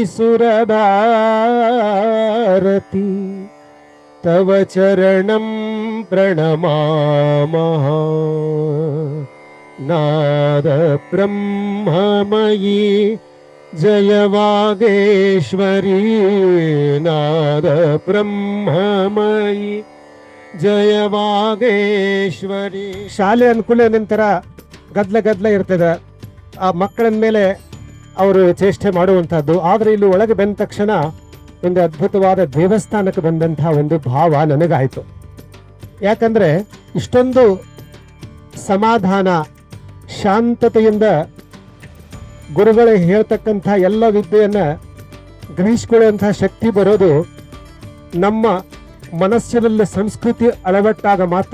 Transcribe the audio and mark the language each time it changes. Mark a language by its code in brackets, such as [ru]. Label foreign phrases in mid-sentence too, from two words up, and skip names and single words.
[sa] सुरभारती तव चरणं प्रणमामः नाद ब्रह्ममयी जय वागेश्वरी नाद ब्रह्ममयी जय वागेश्वरी. [kn] ಶಾಲೆ ಅನುಕೂಲ ನಂತರ ಗದ್ಲ ಇರ್ತದೆ. ಆ ಮಕ್ಕಳ ಮೇಲೆ ಅವರು ಚೇಷ್ಟೆ ಮಾಡುವಂಥದ್ದು. ಆದರೆ ಇಲ್ಲಿ ಒಳಗೆ ಬಂದ ತಕ್ಷಣ ಒಂದು ಅದ್ಭುತವಾದ ದೇವಸ್ಥಾನಕ್ಕೆ ಬಂದಂತಹ ಒಂದು ಭಾವ ನನಗಾಯಿತು. ಯಾಕಂದರೆ ಇಷ್ಟೊಂದು ಸಮಾಧಾನ ಶಾಂತತೆಯಿಂದ ಗುರುಗಳು ಹೇಳ್ತಕ್ಕಂಥ ಎಲ್ಲ ವಿದ್ಯೆಯನ್ನು ಗ್ರಹಿಸಿಕೊಳ್ಳುವಂಥ ಶಕ್ತಿ ಬರೋದು ನಮ್ಮ ಮನಸ್ಸಿನಲ್ಲಿ ಸಂಸ್ಕೃತಿ ಅಳವಟ್ಟಾಗ ಮಾತ್ರ.